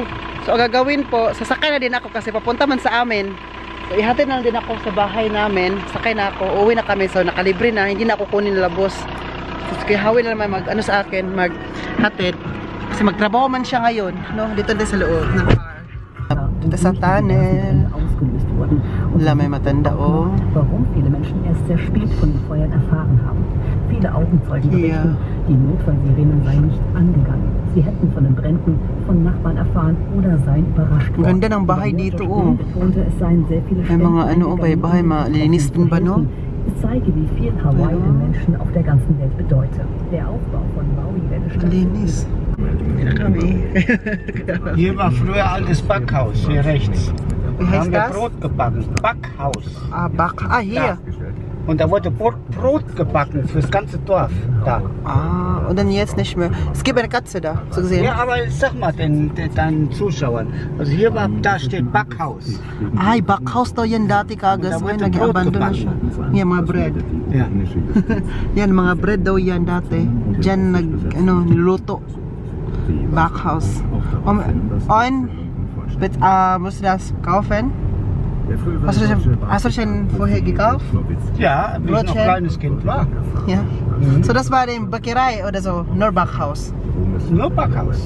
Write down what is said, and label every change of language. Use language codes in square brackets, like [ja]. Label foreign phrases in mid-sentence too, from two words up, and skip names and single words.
[tl] So ang gagawin po, sasakay na din ako kasi papunta man sa amin. So ihatid na din ako sa bahay namin. Sakay na ako, uuwi na kami. So nakalibre na, hindi na ako kunin labos. So si Kuya Howie na naman mag-ano sa akin, maghatid. Kasi magtrabaho man siya ngayon, no? Dito din sa loob ng car. Dito sa tunnel. [de] ausgelöst wurden und [tl] Wala, may matanda, oh. [de] warum viele Menschen erst sehr spät von den Feuern erfahren haben. Viele Augenzeugen berichten, die Notfallsirenen seien nicht angegangen. Sie hätten von den Bränden von Nachbarn erfahren oder seien überrascht [tl] Ang ganda ng bahay dito, oh. [de] Betonte, es seien sehr viele [tl] May mga ano, oh, [de] eingegangen, [tl] bahay, malinis din ba, no? [de] Es zeige, wie viel Hawaii den Menschen auf der ganzen Welt bedeute. Der Aufbau von Maui werde [tl] Linis. Hindi na kami. [de] Hier war früher altes Backhaus, hier rechts. Wie Da heißt haben wir das? Brot gebacken. Backhaus. Hier. Und da wurde Brot gebacken fürs ganze Dorf. Da. Ah, und dann jetzt nicht mehr. Es gibt eine Katze da, so gesehen. Ja, aber sag mal deinen Zuschauern. Also hier war, da steht Backhaus. [tl] Ay, backhouse daw yan dati kagas. [de] Da Ay, wordt [tl] nag-abandon na [de] brood [tl] siya. Yan, mga bread. [de] Ja. [tl] Yan, mga bread daw yan dati. Diyan niluto. Backhouse. [de] Und, musst du das kaufen? Hast du schon vorher gekauft? Ja, wie ich noch Brotchen. kleines Kind war. Ja. So, das war die Bäckerei oder so? Nur Backhaus? Nur Backhaus.